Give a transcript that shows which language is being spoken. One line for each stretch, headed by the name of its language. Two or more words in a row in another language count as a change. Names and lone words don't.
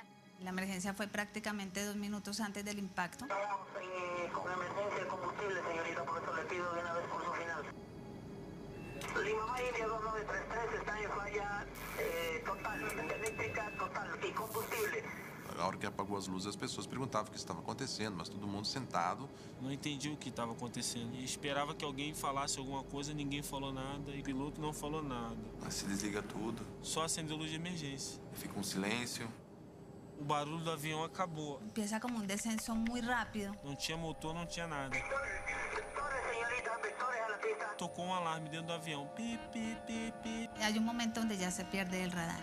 Spanish: La emergencia fue prácticamente 2 minutos antes del impacto. Estamos con emergencia de combustible, señorita, por eso le pido de una vez por su final. Lima India 2933 está en falla total, eléctrica total y combustible.
Portuguese: A hora que apagou as luzes, as pessoas perguntavam o que estava acontecendo, mas todo mundo sentado. Não entendi o que estava acontecendo e esperava que alguém falasse alguma coisa, ninguém falou nada e o piloto não falou nada. Mas se desliga tudo. Só acendeu luz de emergência. Fica um silêncio. O barulho do avião acabou.
Spanish: Empieza como un descenso muy rápido.
Portuguese: Não tinha motor, não tinha nada. Tocou um alarme dentro do avião. Pi, pi, pi, pi.
Spanish: Hay un momento donde ya se pierde el radar.